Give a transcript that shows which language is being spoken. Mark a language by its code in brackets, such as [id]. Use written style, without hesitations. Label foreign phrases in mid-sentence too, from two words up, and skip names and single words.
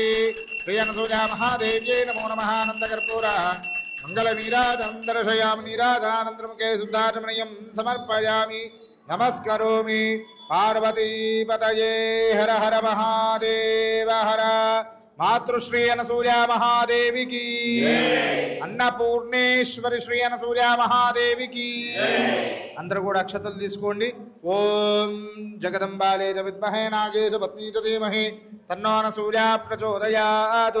[sa] प्रियनसूया महादेव्यै नमो नमः. आनन्दकर्पूर मङ्गलनीराजनं दर्शयामि. नीराजनानन्तरं के शुद्धाचमनीयं समर्पयामि. नमस्करोमि. पार्वतीपतये हर हर महादेव हर. [te] मातृश्री అనసూయ మహాదేవికి, అన్నపూర్ణేశ్వరి శ్రీ అనసూయ మహాదేవికి. అందరూ కూడా అక్షతలు తీసుకోండి. [sa] ఓం జగదంబాలే చ విద్మహే నాగేశ పత్ని చ ధీమహి తన్నో అనసూయ ప్రచోదయాత్.